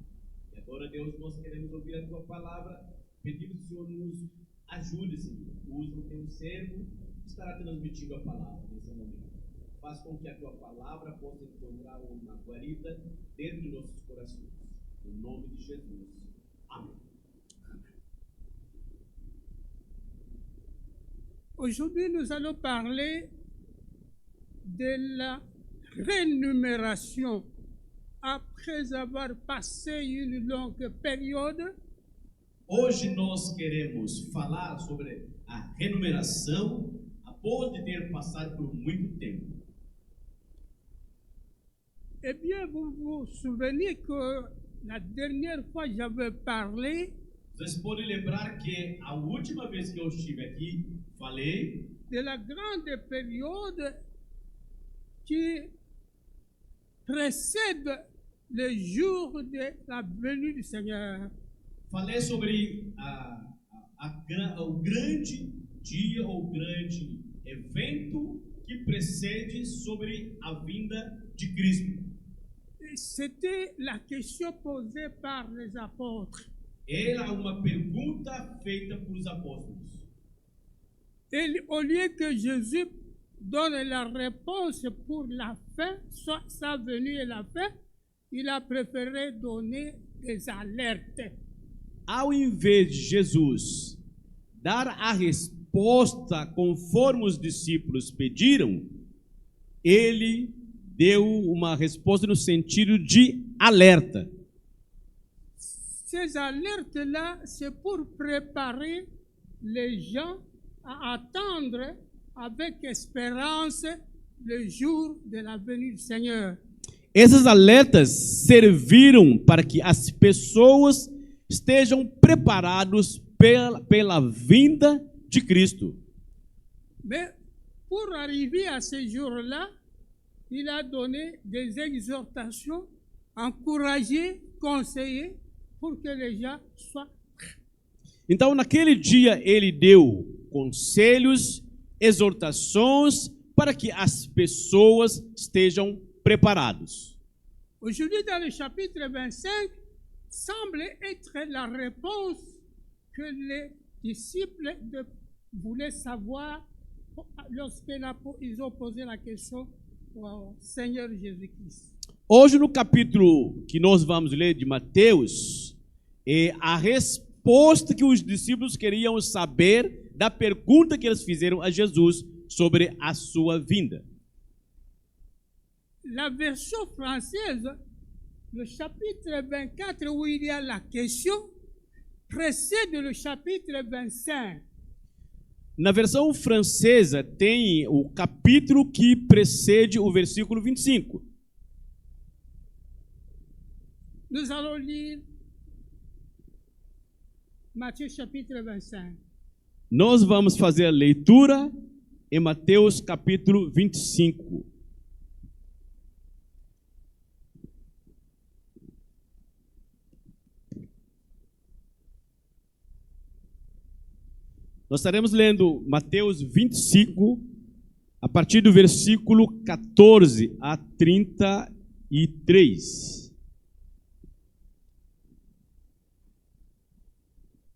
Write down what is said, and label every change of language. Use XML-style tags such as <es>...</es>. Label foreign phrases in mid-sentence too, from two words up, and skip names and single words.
<pt>E agora, Deus, nós queremos ouvir a Tua palavra, pedimos que o Senhor nos ajude, Senhor. Use o Teu servo que estará transmitindo a palavra nesse momento. Faz com que a Tua palavra possa encontrar uma guarida dentro de nossos corações. Em nome de Jesus. Amém.</pt> <fr>Aujourd'hui, nous allons parler de la rémunération. Après avoir passé une longue période,</fr> <pt>Hoje nós queremos falar sobre a remuneração após de ter passado por muito tempo.</pt> <fr>eh bien, vous vous souvenez que la dernière fois, j'avais parlé</fr> <pt>Vocês podem lembrar que a última vez que eu estive aqui, falei</pt> <fr>de la grande période qui précède le jour de la venue du Seigneur.</fr> <pt>Falei sobre o grande dia ou grande evento que precede sobre a vinda de Cristo.</pt> <fr>C'était la question posée par les apôtres.</fr> <pt>Era uma pergunta feita por os apóstolos.</pt> <fr>Et au lieu que Jésus donne la réponse pour la fin, soit sa venue et la fin, il a préféré donner des alertes.</fr> <pt>Ao invés de Jesus dar a resposta conforme os discípulos pediram, ele deu uma resposta no sentido de alerta.</pt> <fr>Ces alertes-là, c'est pour préparer les gens à attendre avec espérance le jour de la venue du Seigneur.</fr> <pt>Esses alertas serviram para que as pessoas estejam preparados pela vinda de Cristo.</pt> <fr>Mais pour arriver à ce jour-là, il a donné des exhortations, encouragées, conseillées, pour que les gens soient prêts.</fr> <pt>Então, naquele dia, ele deu conselhos, exortações para que as pessoas estejam preparados.</pt> <fr>Aujourd'hui, dans le chapitre 25, semble être la réponse que les disciples voulaient savoir lorsqu'ils ont posé la question au Seigneur Jésus-Christ.</fr> <pt>Hoje, no capítulo que nós vamos ler de Mateus, é a resposta que os discípulos queriam saber da pergunta que eles fizeram a Jesus sobre a sua vinda.</pt> <fr>La version française, le chapitre 24 où il y a la question, précède le chapitre 25.</fr> <pt>Na versão francesa tem o capítulo que precede o versículo 25.</pt> <fr>Nous allons lire Matthieu chapitre 25.</fr> <pt>Nós vamos fazer a leitura em Mateus capítulo 25. Nós estaremos lendo Mateus 25, a partir do versículo 14 a 33.</pt>